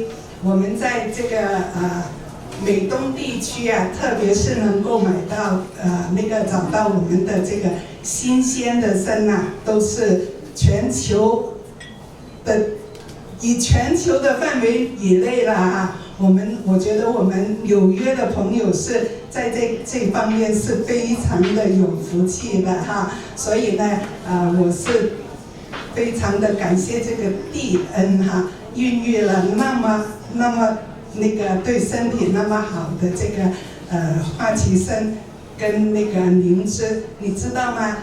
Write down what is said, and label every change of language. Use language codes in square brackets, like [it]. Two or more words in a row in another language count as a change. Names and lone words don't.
[zh] 我們在這個美東地區啊，特別是能夠買到找到我們的這個新鮮的參啊，都是以全球的範圍以內啦哈。我覺得我們紐約的朋友是在這方面是非常的有福氣的哈，所以呢，我是非常的感謝這個地恩哈，孕育了那麼那個對身體那麼好的這個花旗參跟那個靈芝，你知道嗎？